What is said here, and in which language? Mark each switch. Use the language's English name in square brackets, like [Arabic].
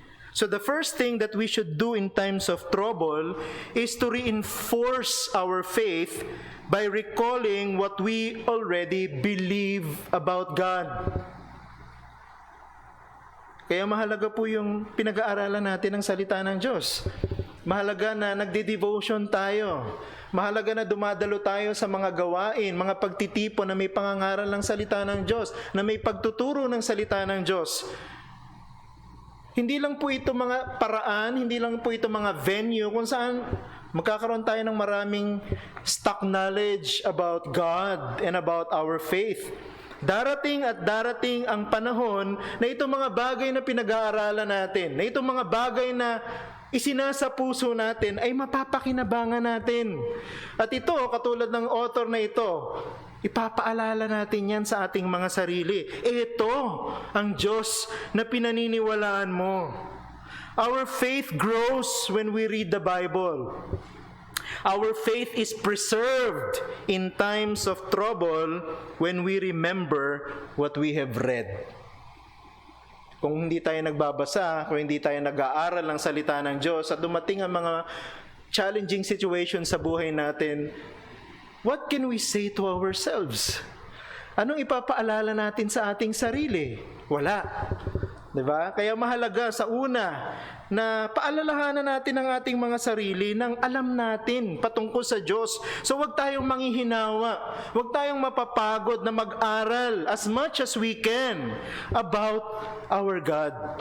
[English] So the first thing that we should do in times of trouble is to reinforce our faith by recalling what we already believe about God. [Filipino] Kaya mahalaga po yung pinag-aaralan natin ng salita ng Diyos. Mahalaga na nagde-devotion tayo. Mahalaga na dumadalo tayo sa mga gawain, mga pagtitipon na may pangangaral ng salita ng Diyos, na may pagtuturo ng salita ng Diyos. Hindi lang po ito mga paraan, hindi lang po ito mga venue kung saan Magkakaroon tayo ng maraming [English] stock knowledge about God and about our faith. [Filipino] Darating at darating ang panahon na itong mga bagay na pinag-aaralan natin, na itong mga bagay na isinasa puso natin ay mapapakinabangan natin. At ito, katulad ng author na ito, ipapaalala natin yan sa ating mga sarili. Ito ang Diyos na pinaniniwalaan mo. [English] Our faith grows when we read the Bible. Our faith is preserved in times of trouble when we remember what we have read. [Filipino] Kung hindi tayo nagbabasa, kung hindi tayo nag-aaral ng salita ng Diyos at dumating ang mga challenging situations sa buhay natin, [English] what can we say to ourselves? [Filipino] Anong ipapaalala natin sa ating sarili? Wala. Diba? Kaya mahalaga sa una na paalalahanan natin ang ating mga sarili ng alam natin patungkol sa Diyos. So huwag tayong manghihinawa, huwag tayong mapapagod na mag-aral [English] as much as we can about our God.